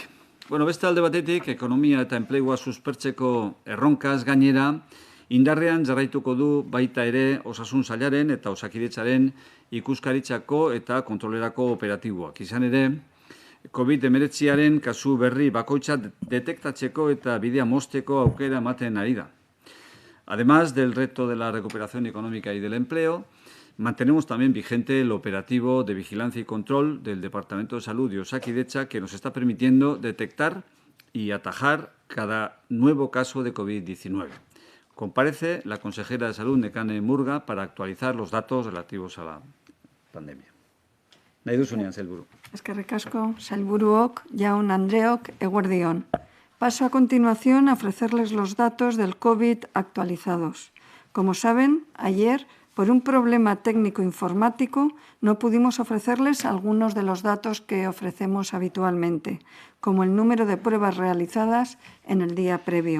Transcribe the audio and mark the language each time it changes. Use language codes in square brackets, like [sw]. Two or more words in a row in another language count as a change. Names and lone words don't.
[eu] Beste alde batetik, ekonomia eta enplegua suspertzeko erronkaz gainera, indarrean jarraituko du baita ere osasun sailaren eta osakidetzaren ikuskaritzako eta kontrolerako operatiboak. Izan ere, COVID-19aren kasu berri bakoitza detektatzeko eta bidea mozteko aukera ematen ari da. [es] Además del reto de la recuperación económica y del empleo, mantenemos también vigente el operativo de vigilancia y control del Departamento de Salud y Osakidetza que nos está permitiendo detectar y atajar cada nuevo caso de COVID-19. Comparece la consejera de Salud, Nekane Murga, para actualizar los datos relativos a la pandemia. [eu] Nahi duzunean, sailburu. Eskerrik asko, sailburuok, jaun Andreok, eguerdi on. [es] Paso a continuación a ofrecerles los datos del COVID actualizados. Como saben, ayer, por un problema técnico informático, no pudimos ofrecerles algunos de los datos que ofrecemos habitualmente, como el número de pruebas realizadas en el día previo.